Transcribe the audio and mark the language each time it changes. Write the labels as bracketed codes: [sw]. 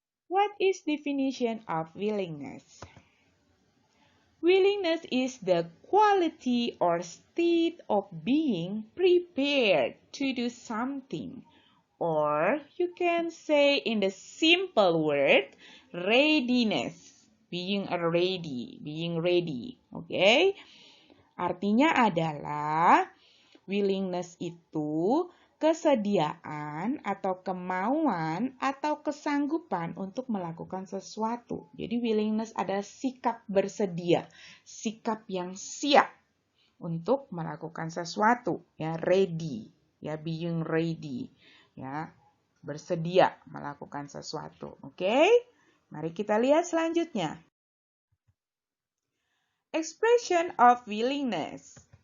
[en] What is definition of willingness? Willingness is the quality or state of being prepared to do something. Or you can say in the simple word, readiness. Being ready. Okay? [id] Artinya adalah willingness itu kesediaan atau kemauan atau kesanggupan untuk melakukan sesuatu. Jadi willingness adalah sikap bersedia, sikap yang siap untuk melakukan sesuatu, ya, ready, ya, [en] being ready, [id] ya, bersedia melakukan sesuatu. Oke? Mari kita lihat selanjutnya. [en] Expression of willingness.